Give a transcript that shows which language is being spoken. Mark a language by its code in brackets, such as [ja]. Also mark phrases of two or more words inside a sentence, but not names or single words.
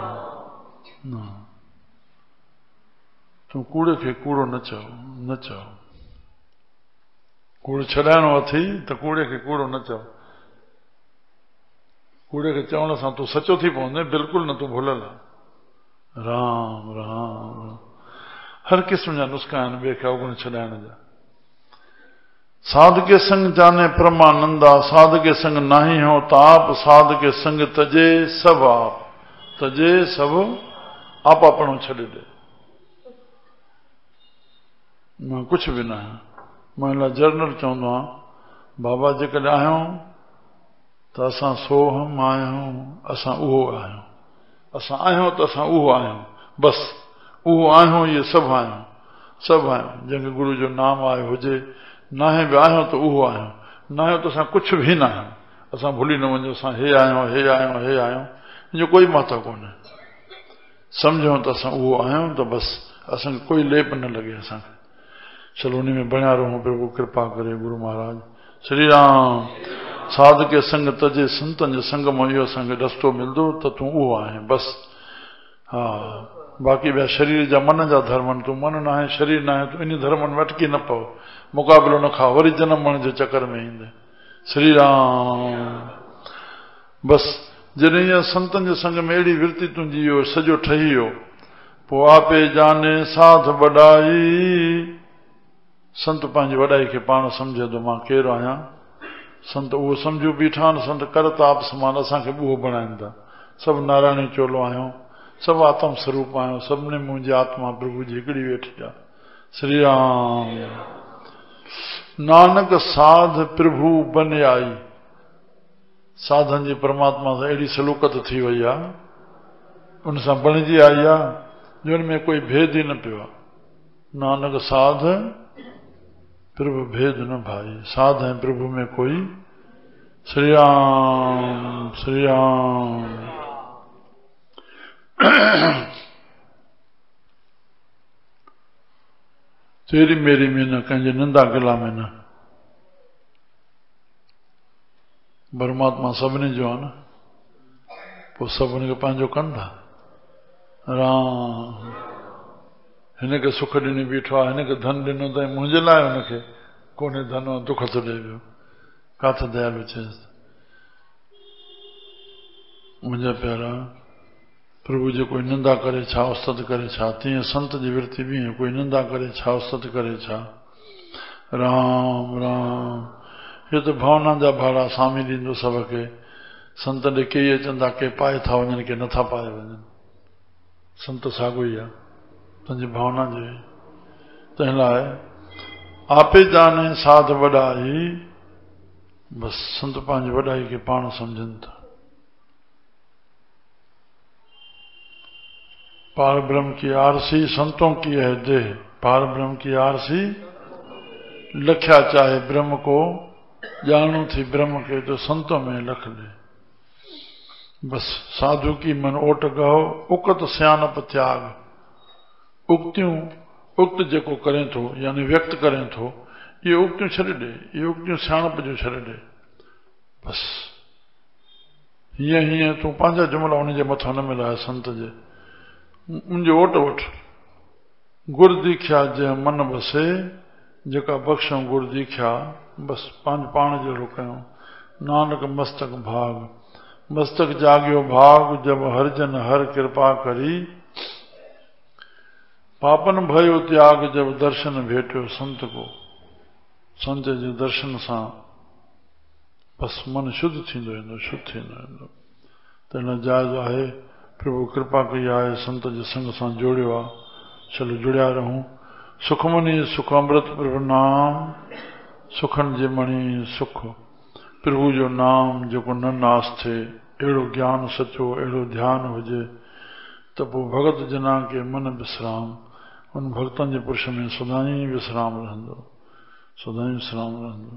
[sd] तूं कूड़े खे कूड़ो न चओ, न चओ। कूड़ छॾाइणो अथई त कूड़े खे कूड़ो न चओ। कूड़े खे चवण सां तूं सचो थी पवंदे, बिल्कुलु न, तूं भुलियल आहे। राम राम। हर क़िस्म जा नुस्ख़ा आहिनि ॿिए खे अवगुण छॾाइण जा। [hi] साध के संग जाने परमानंदा। साध के संग नाही हो ताप। साध के संग तजे सब आप। [sd] तजे सब आप आपणो छॾे ॾे। मां कुछ भी न आहियां, मां लाइ जर्नल चवंदो आहियां बाबा जेकॾहिं आहियूं त असां सो हम आहियूं, असां उहो आहियूं, असां आहियूं त असां उहो आहियूं, बसि उहो आहियूं, इहे सभु आहियूं, सभु आहियूं। जंहिंखे गुरू जो नाम आयो हुजे, नाहे बि आहियूं त उहो आहियूं, न आहियूं त असां कुझु बि न आहियूं। असां भुली न वञो असां हे आहियूं, हे आहियूं, हे आहियूं, हिन जो कोई महत्व कोन्हे। सम्झूं त असां उहो आहियूं त बसि असांखे कोई लेप न लॻे असांखे। चलो उन में बणिया रहूं, प्रभु कृपा करे गुरु महाराज श्री राम। [hi] साध के संग तजे, [sd] संतन जे संग में इहो असांखे रस्तो मिलंदो त तूं उहो आहीं बसि। हा बाक़ी ॿिया शरीर जा मन जा धर्म, तूं मन न आहे, शरीर न आहे, तूं इन धर्मनि में अटकी न पओ, मुक़ाबिलो न खा, वरी जनम मरण जे चकर में ईंदे। श्री राम। बसि जॾहिं इहा संतनि जे संग में अहिड़ी विरती तुंहिंजी इहो सॼो ठही वियो, पोइ आपे जाने साध वॾाई। संत पंहिंजी वॾाई खे पाण सम्झे थो, मां केरु आहियां। संत उहो सम्झू बीठा आहिनि, संत करताप समान असांखे उहो बणाइनि था। सभु नारायणी चोलो आहियूं, सभु आत्म स्वरूप आहियूं, सभिनी मुंहिंजी आत्मा प्रभु जी हिकिड़ी वेठी आहे। [hi] श्री राम। नानक साध प्रभु बन आई। [sd] साधन जी परमात्मा सां अहिड़ी सलूकत थी वई आहे, उन सां बणिजी आई आहे जो हुन में कोई भेद ई न पियो आहे। [hi] नानक साध प्रभु भेद न भाई, [sd] साध ऐं प्रभु में कोई। श्री राम श्री राम। तेरी मेरी में न, कंहिंजे निंदा गिला में न। परमात्मा सभिनी जो आहे न, पोइ सभु हुनखे पंहिंजो कनि था। राम हिनखे सुख ॾिनी बीठो आहे, हिनखे धन ॾिनो अथई, मुंहिंजे लाइ हुनखे कोन्हे धन, दुख थो ॾे पियो। काथे दयालु चएसि मुंहिंजा प्यारा प्रभु जे कोई निंदा करे छा, उस्तत करे छा, तीअं संत जी विरती बि कोई निंदा करे छा, उस्तत करे छा। राम राम। ये तो भावना जा भाड़ा स्वामी ॾींदो सबके। संत ॾे के अचनि था, के पाए था वञनि, के नथा पाए वञनि। संत साॻियो ई आहे पंहिंजी भावना जे। तंहिं लाइ आपे जाने साध वॾाई, बसि संत पंहिंजी वॾाई खे पाण सम्झनि था। [hi] पार ब्रह्म की आरसी संतों की है देह, पार ब्रह्म की आरसी लख्या चाहे ब्रह्म को, जानू थी ब्रह्म के तो संतों में लख ले। बस साधु की मन ओट गहो, उकत सियानप त्याग। [sd] उक्तियों उक्त जेको करें थो यानी व्यक्त करें थो, ये उक्तियों छॾे ॾे, ये उक्तियों सियानप जो छॾे ॾे। बस हीअं हीअं तूं पंहिंजा जुमिला उन जे मथां न मिलाए संत जे, मुंहिंजो ओट वठ। गुर दीख्या जे मन बसे, जेका बख़्शूं गुर दीख्या, बसि पंहिंजो पाण जहिड़ो कयूं। [hi] नानक मस्तक भाग, मस्तक जाॻियो भाग, जब हरिजन हर कृपा करी। पापन भयो त्याग, जब दर्शन भेटियो संत को। [sd] संत जे दर्शन सां बसि मन शुद्ध थींदो वेंदो, शुद्ध थींदो वेंदो। त हिन जाइज़ आहे प्रभु कृपा कई आहे, संत जे संग सां जोड़ियो आहे। चलो जुड़िया रहूं। [hi] सुखमनी सुख अमृत प्रभु नाम, [sd] सुखन जे मणि सुख प्रभु जो नाम जेको न नास थिए। अहिड़ो ज्ञान सचो, अहिड़ो ध्यान हुजे त पोइ [hi] भगत जना के मन विश्राम, [sd] उन भक्तनि जे पुरुष में सदाई विश्राम रहंदो, सदाई विश्राम रहंदो।